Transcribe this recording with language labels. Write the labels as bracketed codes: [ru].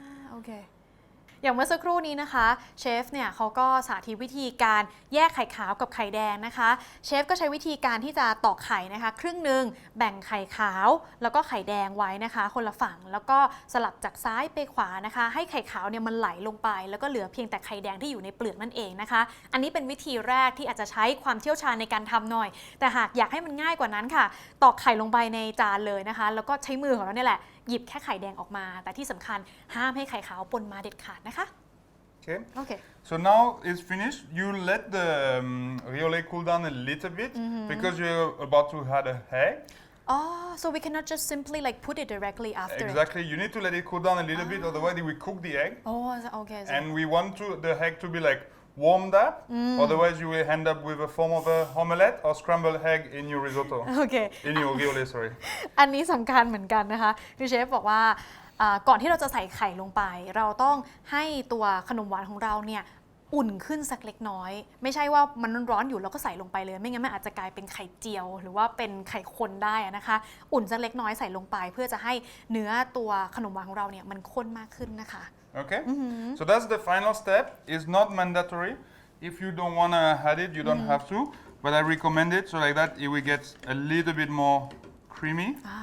[th] โอเคอย่างเมื่อสักครู่นี้นะคะเชฟเนี่ยเขาก็สาธิตวิธีการแยกไข่ขาวกับไข่แดงนะคะเชฟก็ใช้วิธีการที่จะตอกไข่นะคะครึ่งหนึ่ง แบ่งไข่ขาวแล้วก็ไข่แดงไว้นะคะคนละฝั่งแล้วก็สลับจากซ้ายไปขวานะคะให้ไข่ขาวเนี่ยมันไหลลงไปแล้วก็เหลือเพียงแต่ไข่แดงที่อยู่ในเปลือกนั่นเองนะคะอันนี้เป็นวิธีแรกที่อาจจะใช้ความเชี่ยวชาญในการทำหน่อยแต่หากอยากให้มันง่ายกว่านั้นค่ะตอกไข่ลงไปในจานเลยนะคะแล้วก็ใช้มือของเราเนี่ยแหละหยิบแค่ไข่แดงออกมาแต่ที่สำคัญห้ามให้ไข่ขาวปนมาเด็ดขาดนะคะ [en] Okay. So now it's finished. You let the riole cool down a little bit because you're about to add a egg. Oh, so we cannot just simply like put it directly after. Exactly. You need to let it cool down a little bit, otherwise it will cook the egg. Oh, okay. And we want the egg to be like warmed up. Otherwise, you will end up with a form of a omelette or scrambled egg in your risotto. Okay. In your riole, sorry. [th] อันนี้สำคัญเหมือนกันนะคะคือเชฟบอกว่าก่อนที่เราจะใส่ไข่ลงไปเราต้องให้ตัวขนมหวานของเราเนี่ยอุ่นขึ้นสักเล็กน้อยไม่ใช่ว่ามันร้อนอยู่แล้วก็ใส่ลงไปเลยไม่งั้นมันอาจจะกลายเป็นไข่เจียวหรือว่าเป็นไข่คนได้นะคะอุ่นสักเล็กน้อยใส่ลงไปเพื่อจะให้เนื้อตัวขนมหวานของเราเนี่ยมันข้นมากขึ้นนะคะ [en] Okay. So that's the final step. It's not mandatory. If you don't want to add it, you don't have to. But I recommend it so like that it will get a little bit more creamy.